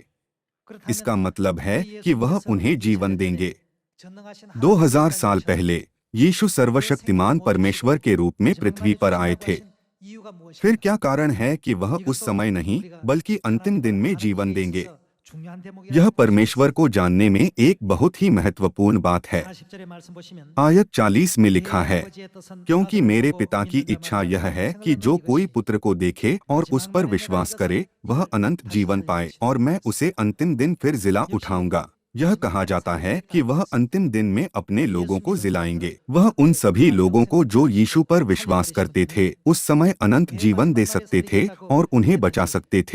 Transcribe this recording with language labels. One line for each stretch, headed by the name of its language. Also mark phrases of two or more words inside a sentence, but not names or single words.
Hindi: इसका मतलब है कि वह उन्हें जीवन देंगे। 2000 साल पहले यीशु सर्वशक्तिमान परमेश्वर के रूप में पृथ्वी पर आए थे। फिर क्या कारण है कि वह उस समय नहीं बल्कि अंतिम दिन में जीवन देंगे?
Korean: 중요한 대목이라고
Hindi: यह
Korean: 볼수
Hindi: परमेश्वर को जानने में एक बहुत ही महत्वपूर्ण बात है।
Korean: 40절의 말씀 보시면
Hindi: आयत 40 में लिखा
Korean: 내
Hindi: है,
Korean: 아버지의 뜻은
Hindi: क्योंकि
Korean: 아들을
Hindi: मेरे
Korean: 보고
Hindi: पिता की
Korean: 믿는
Hindi: इच्छा
Korean: 자마다
Hindi: यह है
Korean: 영생을
Hindi: कि जो
Korean: 얻는
Hindi: कोई
Korean: 이것이
Hindi: पुत्र को देखे और उस पर विश्वास करे वह अनंत जीवन पाए, और मैं उसे अंतिम दिन फिर जिला उठाऊंगा। यह कहा जाता है कि वह अंतिम दिन में अपने लोगों को जिलाएंगे। वह उन सभी लोगों को जो यीशु पर विश्वास करते थे उस समय अनंत जीवन दे सकते थे और उन्हें बचा सकते थे।